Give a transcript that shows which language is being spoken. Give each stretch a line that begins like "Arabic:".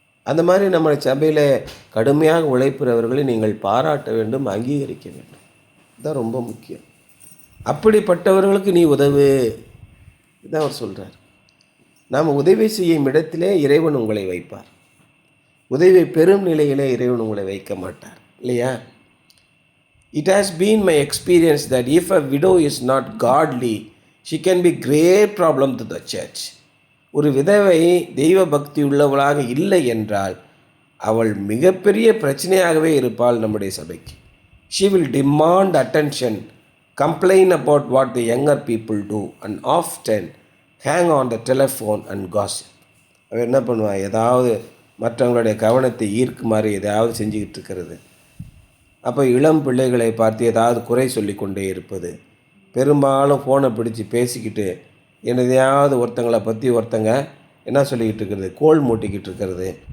Tamil: அந்த மாதிரி நம்ம சபையில் கடுமையாக உழைப்பவர்களை நீங்கள் பாராட்ட வேண்டும், அங்கீகரிக்க வேண்டும். இதுதான் ரொம்ப முக்கியம். அப்படிப்பட்டவர்களுக்கு நீ உதவு, இதுதான் அவர் சொல்கிறார். நாம் உதவி செய்யும் இடத்திலே இறைவன் உங்களை வைப்பார். உதவி பெரும் நிலையிலே இறைவன் உங்களை வைக்க மாட்டார், இல்லையா?
English: It has been my experience that if a widow is not godly, she can be great problem to the church.
Tamil: ஒரு விதவை தெய்வ பக்தி உள்ளவளாக இல்லை என்றால் அவள் மிகப்பெரிய பிரச்சனையாகவே இருப்பாள் நம்முடைய சபைக்கு.
English: She will demand attention, complain about what the younger people do, and often hang on the telephone and gossip.
Tamil: அவள் என்ன பண்ணுவாள், ஏதாவது மற்றவங்களுடைய கவனத்தை ஈர்க்குமாறு எதாவது செஞ்சுக்கிட்டு இருக்கிறது. அப்போ இளம் பிள்ளைகளை பார்த்து ஏதாவது குறை சொல்லி கொண்டே இருப்பது, பெரும்பாலும் ஃபோனை பிடிச்சி பேசிக்கிட்டு என்னதையாவது ஒருத்தங்களை பற்றி ஒருத்தங்க என்ன சொல்லிக்கிட்டு இருக்கிறது, கோல் மூட்டிக்கிட்டு இருக்கிறது.